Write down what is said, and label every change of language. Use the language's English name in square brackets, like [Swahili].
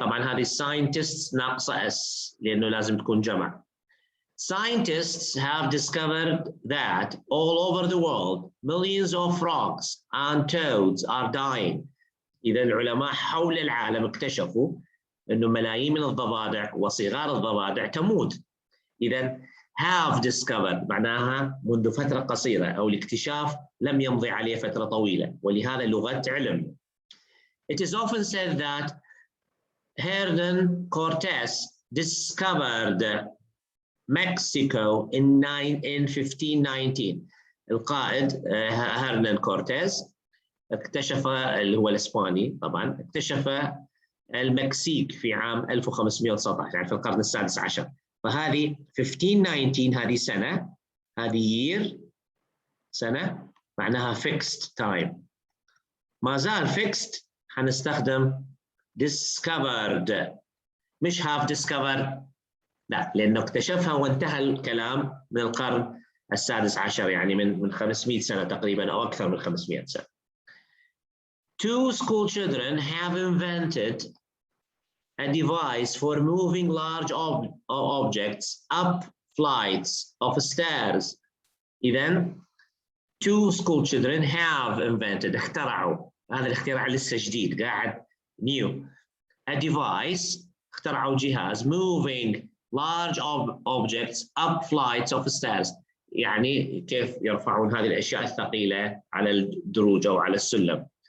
[Arabic] طبعا هذه scientists ناقصة اس لأنه لازم تكون جمع. [English] Scientists have discovered that all over the world millions of frogs and toads are dying. [Arabic] إذا العلماء حول العالم اكتشفوا أنه ملايين من الضفادع وصغار الضفادع تموت. إذا have discovered معناها منذ فترة قصيرة، أو الاكتشاف لم يمضي عليه فترة طويلة، ولهذا لغة علم. [English] It is often said that Hernan Cortés discovered Mexico in 1519. [Arabic] القائد هرنان كورتيز اكتشف، اللي هو الإسباني طبعا، اكتشف المكسيك في عام 1519، يعني في القرن السادس عشر. فهذه 1519 هذه سنة، هذه year سنة، معناها fixed time. ما زال fixed حنستخدم discovered، مش have discovered، لا، لأنه اكتشفها وانتهى الكلام من القرن السادس عشر، يعني من 500 سنة تقريبا أو أكثر من 500 سنة. [English] Two school children have invented a device for moving large objects up flights of stairs. [Arabic] إذن [English] two school children have invented، [Arabic] اخترعوا، هذا الاختراع لسه جديد قاعد new. A device، اخترعوا جهاز [English] moving large objects up flights of stairs، [Arabic] يعني كيف يرفعون هذه الأشياء الثقيلة على الدروج أو على السلم.